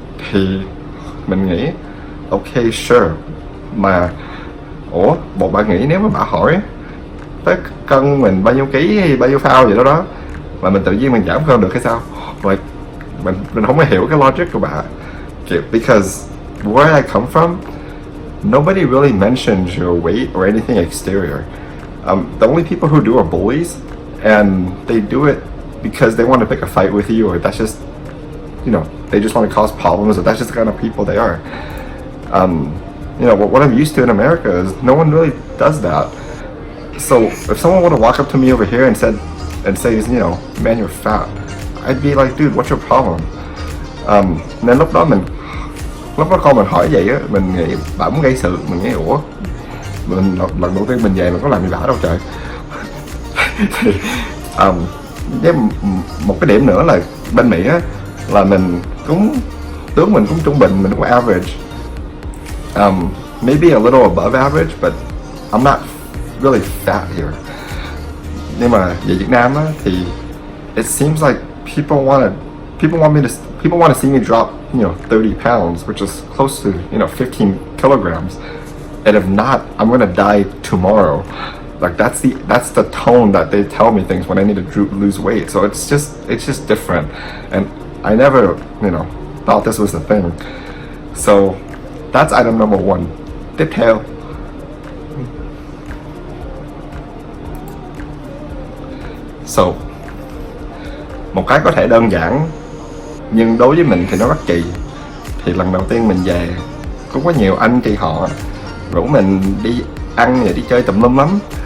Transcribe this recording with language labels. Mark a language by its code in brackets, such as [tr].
[vi] Thì mình nghĩ [en] ok sure, [vi] mà ủa bộ bạn nghĩ nếu mà bà hỏi tới cân mình bao nhiêu ký hay bao nhiêu phao vậy đó mà mình tự nhiên mình giảm cân được hay sao? Like, mình không có hiểu cái logic của bà. [en] Because where I come from, nobody really mentions your weight or anything exterior. The only people who do are bullies, and they do it because they want to pick a fight with you, or that's just, they just want to cause problems, or that's just the kind of people they are. What I'm used to in America is no one really does that. So if someone were to walk up to me over here and says, man, you're fat, I'd be like, dude, what's your problem? [vi] Nên lúc đó con mình hỏi vậy á, mình nghĩ bà muốn gây sự. Mình nghĩ ủa, lần đầu tiên mình về mình có làm gì bả đâu trời. Thì với một cái điểm nữa là bên Mỹ á, là tướng mình cũng trung bình, mình cũng average, [en] maybe a little above average, but I'm not really fat here. [vi] Nhưng mà về Việt Nam á, thì [en] it seems like people want to see me drop 30 pounds, which is close to 15 kilograms, and if not, I'm gonna die tomorrow. Like that's the tone that they tell me things when I need to lose weight. So it's just different, and I never thought this was the thing. So that's item number one. [vi] Tiếp theo, một cái có thể đơn giản nhưng đối với mình thì nó rất kỳ. Thì lần đầu tiên mình về cũng có nhiều anh chị họ rủ mình đi ăn và đi chơi tùm lum lắm.